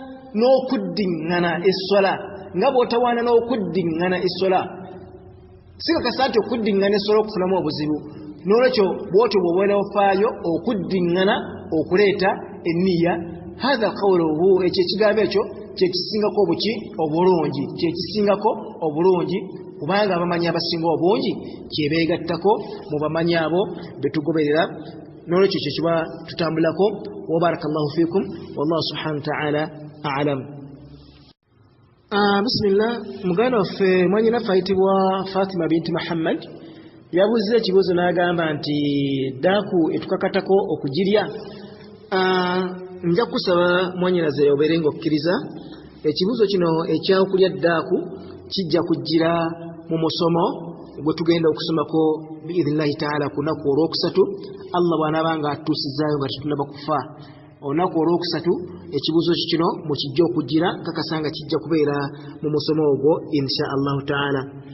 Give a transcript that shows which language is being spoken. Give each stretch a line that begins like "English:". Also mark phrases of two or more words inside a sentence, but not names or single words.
Ganda: n'okuddiŋŋana essola sikakasa nti okuddiŋŋana essola okufunamu obuzibu n'olwekyo bw'otyo bw'obeera ofaayo okuddiŋŋana okuleeta enniya
Arabic: هذا قوله
Ganda: ekyo ekigambo ekyo kyekisingako obulungi kubanga abamanyi abasinga obungi kyebeegattako mu bamanyi abo betugoberera n'olwekyo kyekiba tutambulako
Arabic: وبارك الله فيكم والله سبحانه وتعالى أعلم.
Ganda: Bismillah muganda waffe mwanyinaffe ayitibwa Fatima binti Muhammad yabuuza ekibuuzo n'agamba nti daaku etukakatako okugirya. Nja kusaba mwanyinaze obeere ng'okkiriza ekibuuzo kino ekyakulya daaku kijja kujjira mu musomo gwe tugenda okusomako
Arabic: بإذن الله تعالى
Ganda: ku lunaku olwokusatu Allah bw'anaabanga atuusizaayo nga tetunnaba kufa olunaku olwokusatu ekibuuzo kino mukijja okujjira kakasa nga kijja kubeera mu musomo ogwo
Arabic: إن شاء الله تعالى.